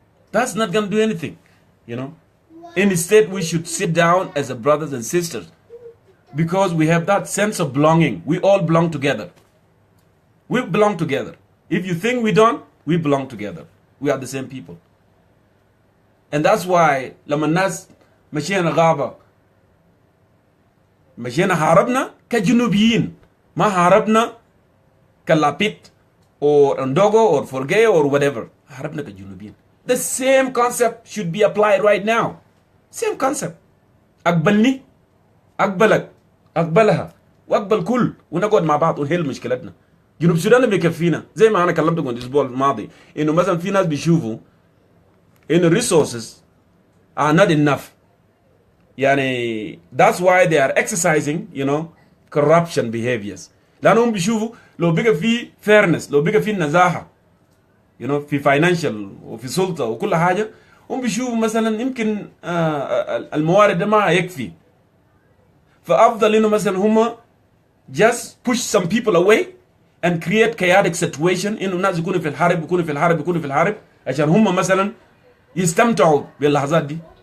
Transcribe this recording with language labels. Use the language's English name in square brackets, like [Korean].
[English] That's not going to do anything, Instead, we should sit down as a brothers and sisters. Because we have that sense of belonging. We all belong together. We belong together. If you think we don't, we belong together. We are the same people. And that's why [Arabic] لما الناس مشينا غابة مشينا حاربنا كجنوبيين ما حاربنا كلابيت or Ndogo or Forge or whatever. حاربنا كجنوبيين. [English] The same concept should be applied right now. Same concept. [Arabic] أقبلني أقبلك أقبلها وأقبل كل ونقعد مع بعض ونحل مشكلتنا. جنوب السودان بيكفينا زي ما أنا كلمتكم الأسبوع الماضي إنه مثلا في ناس بيشوفوا إنه [English] resources are not enough. [Arabic] يعني [English] that's why they are exercising corruption behaviors. [Arabic] لأنهم بيشوفوا لو بقى في fairness لو بقى في نزاهة في financial وفي سلطة وكل حاجة هم بيشوفوا مثلا يمكن الموارد ده ما يكفي. فأفضل إنه مثلا هم [English] just push some people away and create chaotic situation [Arabic] إنه الناس يكونوا في الحرب عشان هم مثلا يستمتعوا باللحظات دي.